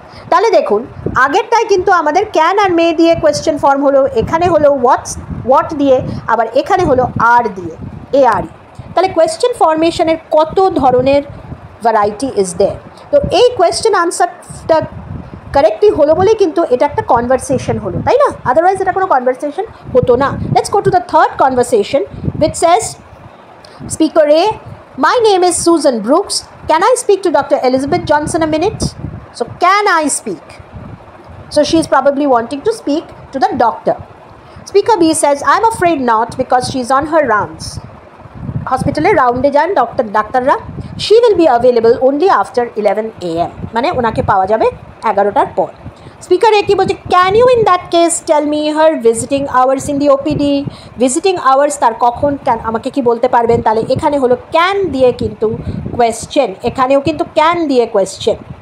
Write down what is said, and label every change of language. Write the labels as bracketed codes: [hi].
[bn] তাহলে দেখুন আগেরটাই কিন্তু আমাদের ক্যান আর মে দিয়ে কোয়েশ্চেন ফর্ম হলো, এখানে হলো হোয়াট দিয়ে, আবার এখানে হলো আর দিয়ে, ARE। তাহলে কোয়েশ্চেন ফর্মেশনের কত ধরনের ভ্যারাইটি ইজ দেয়ার। তো এই কোয়েশ্চেন আনসারটা কারেক্টলি হলো বলেই কিন্তু এটা একটা কনভারসেশন হলো, তাই না? আদারওয়াইজ এটা কোনো কনভারসেশন হতো না। [en] Let's go to the third conversation which says, Speaker A, my name is Susan Brooks. Can I speak to Dr. Elizabeth Johnson a minute? So can I speak? So she is probably wanting to speak to the doctor. Speaker B says, I'm afraid not because she's on her rounds. [bn] হসপিটালে রাউন্ডে যান ডাক্তাররা। [en] she will be available only after 11 AM, [bn] মানে ওনাকে পাওয়া যাবে 11টার পর। Speaker এ কি বলছে, [en] Can you in that case tell me her visiting hours in the OPD। [bn] Visiting hours তার কখন, ক্যান আমাকে কি বলতে পারবেন? তাহলে এখানে হলো ক্যান দিয়ে কিন্তু কোয়েশ্চেন, এখানেও কিন্তু ক্যান দিয়ে কোয়েশ্চেন।